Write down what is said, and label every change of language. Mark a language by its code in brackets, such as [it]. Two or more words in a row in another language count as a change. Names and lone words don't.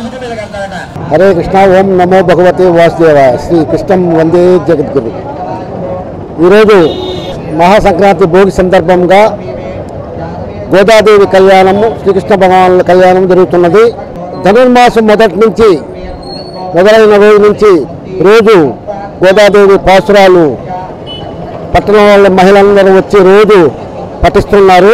[sa] हरे कृष्णा ओम नमो भगवते वासुदेवाय श्री कृष्णं वंदे जगद्गुरु [te] ఈరోజు మహాసంక్రాంతి భోగి సందర్భంగా గోదాదేవి కళ్యాణము, శ్రీకృష్ణ భగవానుల కళ్యాణం జరుగుతున్నది. ధనుర్మాసం మొదలైన రోజు నుంచి రోజు గోదాదేవి పాసురాలు పట్టణంలో మహిళలందరూ వచ్చి రోజు పఠిస్తున్నారు.